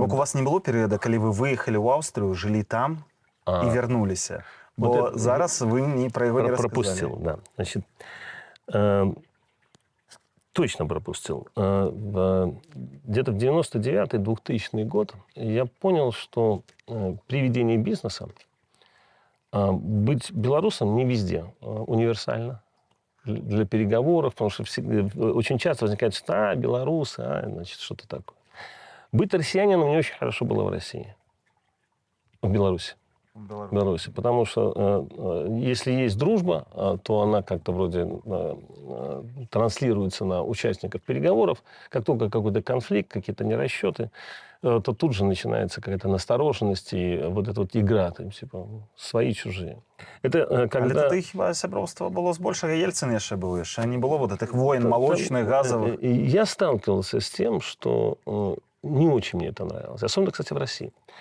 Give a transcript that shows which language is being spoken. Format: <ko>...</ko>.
<uk>У вас не було періоду, коли ви виїхали в Австрію, жили там і вернулися? Бо</uk> <ru>Вот это-</ru> <uk>зараз ви про його не розказали.</uk> <ru>пропустил, да. Значит, точно пропустил. Где-то в 99-2000 год я понял, что при ведении бизнеса быть белорусом не везде универсально для переговоров, потому что очень часто возникает, что белорусы, значит, что-то такое. Быть россиянином не очень хорошо было в России, в Беларуси. В Беларуси. Потому что если есть дружба, то она как-то вроде транслируется на участников переговоров. Как только какой-то конфликт, какие-то нерасчеты, то тут же начинается какая-то настороженность и вот эта вот игра, там, типа, свои-чужие. Это когда...</ru> <uk>Але тоді хіба сябровство було збольшого Єльцина ще було, ще не було</uk> <ru>вот этих войн молочных, газовых. Я сталкивался с тем, что не очень мне это нравилось. Особенно, кстати, в России.</ru>